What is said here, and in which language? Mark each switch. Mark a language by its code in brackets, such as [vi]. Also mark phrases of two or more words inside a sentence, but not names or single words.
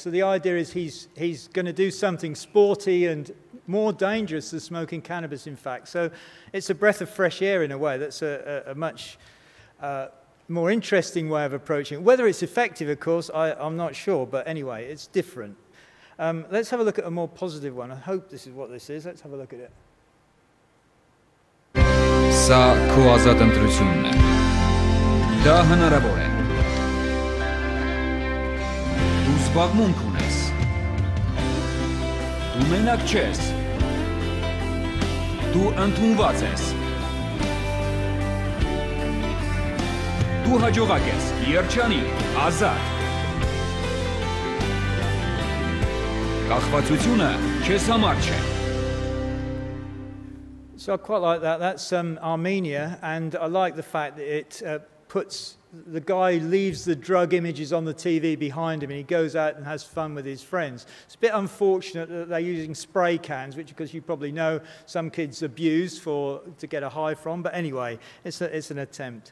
[en] So the idea is he's going to do something sporty and more dangerous than smoking cannabis, in fact. So it's a breath of fresh air in a way. That's a much more interesting way of approaching it. Whether it's effective, of course, I'm not sure. But anyway, it's different. Let's have a look at a more positive one. I hope this is what this is. Let's have a look at it. [hy] Սա քո ազատ ընտրությունն է։ Դա հնարավոր է։ Դու զբաղմունք ունես։ Դու մենակ չես։ Դու ընդունված ես։ Դու հաջողակ ես, երջանիկ, ազատ։ Կախվածությունը քեզ համար չէ։ [en] So I quite like that. That's Armenia, and I like the fact that it puts, the guy leaves the drug images on the TV behind him and he goes out and has fun with his friends. It's a bit unfortunate that they're using spray cans, which, because you probably know, some kids abuse to get a high from, but anyway, it's an attempt.